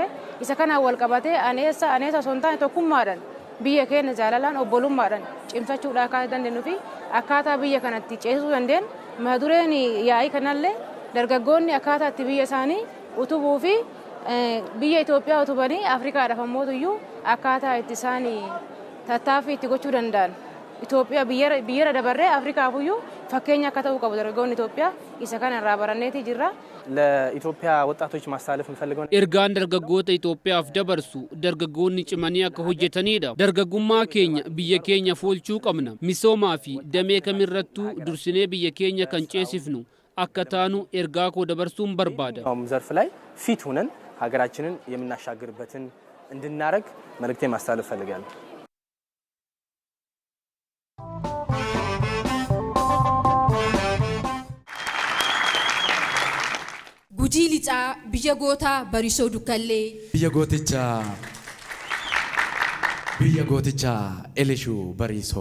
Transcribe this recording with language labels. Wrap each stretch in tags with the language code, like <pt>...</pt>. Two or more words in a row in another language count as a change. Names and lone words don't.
<om>Isa kanaan wal qabatee aneessa osoo hin taane tokkummaadhaan biyya keenya jaalalaan obbolummaadhaan cimsachuudhaa akkaataa dandeenyuu fi akkaataa biyya kanatti ceesisuu dandeenyu mata dureen yaa'ii kanallee dargaggoonni akkaataa itti biyya isaanii utubuu fi biyya Itoophiyaa utubanii Afrikaadhaaf ammootuyyuu akkaataa itti isaanii tattaaffii itti gochuu danda'an. Itoophiyaa biyyarra dabarree Afrikaafuyyuu fakkeenya akka ta'uu qabu dargaggoonni Itoophiyaa isa kana irraa baranneeti jirra.</om> <am>ለኢትዮጵያ ወጣቶች ማስተላለፍ የምፈልገው</am> <om>ergaan dargaggootaa Itoophiyaaf dabarsu dargaggoonni cimanii akka hojjetanidha. Dargaggummaa keenya biyya keenya foolchuu qabna. Misoomaa fi damee kamirrattu dursinee biyya keenya kan ceesifnu akka taanu ergaa koo dabarsuun barbaada.</om> <am>ዘርፍ ላይ ፊት ሆነን ሀገራችንን የምናሻግርበትን እንድናረግ መልእክቴን ማስተላለፍ ፈልጋለሁ።</am> <om>Gujii lixaa biyya gootaa barisoo dukkallee. Biyya gootichaa Elishuu Barisoo.</om>